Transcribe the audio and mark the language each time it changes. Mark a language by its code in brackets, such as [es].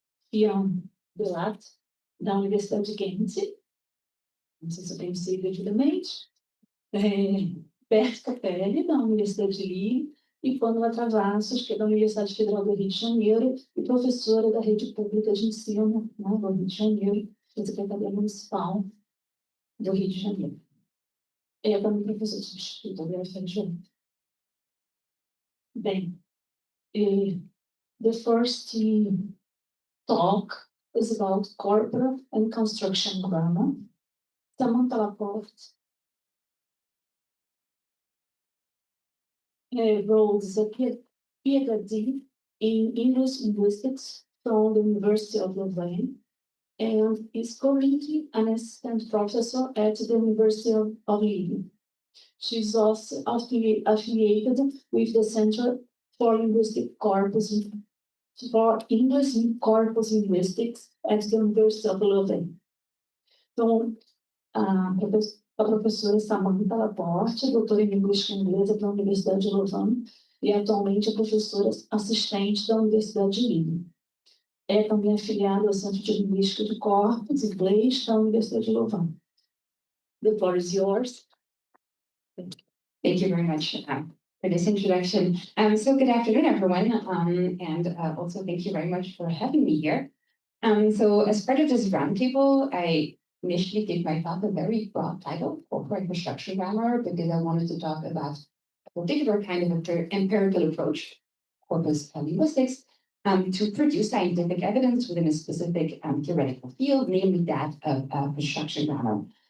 [pt] Fien De Latte, da Universidade de Ghent, não sei se eu tenho sido devidamente, Bert Cappelle, da Universidade de Lille, e Pâmela Travassos, que é da Universidade Federal do Rio de Janeiro, e professora da Rede Pública de Ensino, né, do Rio de Janeiro, da Secretaria Municipal do Rio de Janeiro. Também professora substituta da UFRJ. [en] Bem, the first talk is about corpora and construction grammar. Samantha Laporte holds a PhD in English linguistics from the University of Lille and is currently an assistant professor at the University of Lille. She is also affiliated with the Center for Linguistic Corpus for English Corpus Linguistics at the University of Lille. [pt] Então, a professora Samantha Laporte, doutora em Linguística Inglesa pela Universidade de Lille e atualmente é professora assistente da Universidade de Lille. É também afiliada ao Centro de Linguística de Corpus Inglês da Universidade de Lille. [en] The floor is yours. Thank you very much for this introduction. So good afternoon, everyone, and also thank you very much for having me here. So as part of this roundtable, I initially gave myself a very broad title, Corporate Construction Grammar, because I wanted to talk about a particular kind of empirical approach, corpus linguistics, to produce scientific evidence within a specific theoretical field, namely that of construction grammar.